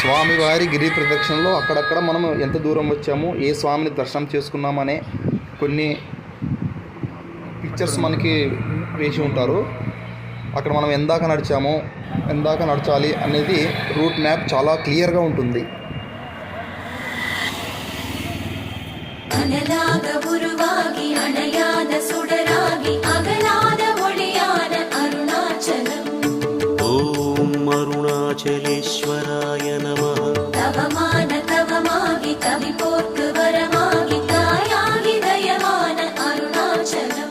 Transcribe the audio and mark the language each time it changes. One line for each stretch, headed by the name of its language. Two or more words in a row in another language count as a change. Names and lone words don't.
Telugu: స్వామివారి గిరి ప్రదక్షిణలో అక్కడక్కడ మనం ఎంత దూరం వచ్చాము, ఏ స్వామిని దర్శనం చేసుకున్నామనే కొన్ని పిక్చర్స్ మనకి వేసి ఉంటారు. అక్కడ మనం ఎందాక నడిచాము, ఎందాక నడచాలి అనేది
English: route map
Telugu: చాలా క్లియర్గా ఉంటుంది.
Tamil: அனலாக உருவாகி அணையாத சுடராகி அகலாத ஒளியான அருணாச்சலம்.
Sanskrit: ஓம் அருணாச்சலேஸ்வராய நமः.
Tamil: தவமாகி கவி போர்க்கு வரமாகி தாயாகி தயமான அருணாச்சலம்.